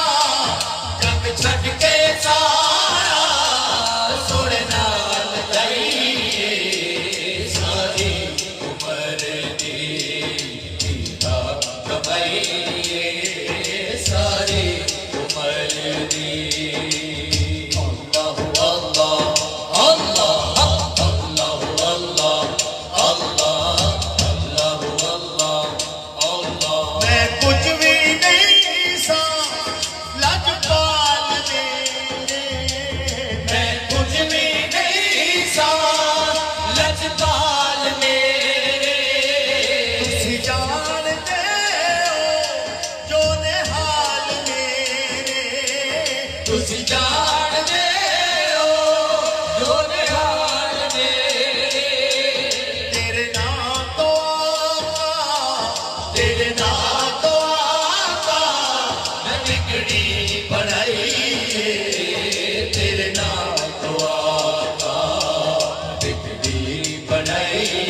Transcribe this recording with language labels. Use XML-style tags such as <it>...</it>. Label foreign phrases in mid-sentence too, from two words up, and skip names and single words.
<pa>جگ چھٹ کے سارا سونے نال لائیے. ساری عمر دی ایہا کمائی، ساری عمر دی.</pa> <ar>الله الله الله الله الله الله الله الله الله.</ar> <pa>میں کجھ بھی نہیں ساں لجپال میرے, میں کجھ بھی نہیں ساں لجپال میرے, تسی جاندے ہو جو نہال میرے. تسی جاندے ہو جو نہال میرے. تیرے نام توں آقا, تیرے نام توں آقا میں بگڑی بنائی، تیرے نام توں آقا بگڑی بنائی.</pa>